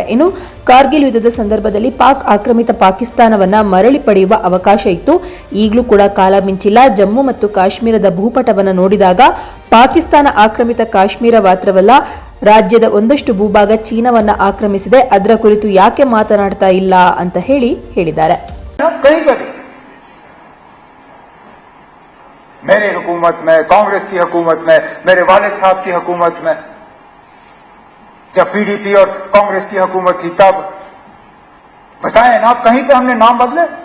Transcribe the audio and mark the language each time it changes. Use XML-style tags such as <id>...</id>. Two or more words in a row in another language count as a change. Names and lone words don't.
<kn>ಇನ್ನು ಕಾರ್ಗಿಲ್ ಯುದ್ಧದ ಸಂದರ್ಭದಲ್ಲಿ ಪಾಕ್ ಆಕ್ರಮಿತ ಪಾಕಿಸ್ತಾನವನ್ನ ಮರಳಿ ಪಡೆಯುವ ಅವಕಾಶ ಇತ್ತು, ಈಗಲೂ ಕೂಡ ಕಾಲ ಮಿಂಚಿಲ್ಲ. ಜಮ್ಮು ಮತ್ತು ಕಾಶ್ಮೀರದ ಭೂಪಟವನ್ನು ನೋಡಿದಾಗ ಪಾಕಿಸ್ತಾನ ಆಕ್ರಮಿತ ಕಾಶ್ಮೀರ ಮಾತ್ರವಲ್ಲ, ರಾಜ್ಯದ ಒಂದಷ್ಟು ಭೂಭಾಗ ಚೀನಾವನ್ನ ಆಕ್ರಮಿಸಿದೆ. ಅದರ ಕುರಿತು ಯಾಕೆ ಮಾತನಾಡ್ತಾ ಇಲ್ಲ ಅಂತ ಹೇಳಿದ್ದಾರೆ.</kn> <hi>मेरे हुकूमत में, कांग्रेस की हुकूमत में, मेरे वालिद साहब की हुकूमत में, जब पीडीपी और कांग्रेस की हुकूमत थी तब बताएं ना, कहीं पे हमने नाम बदले?</hi>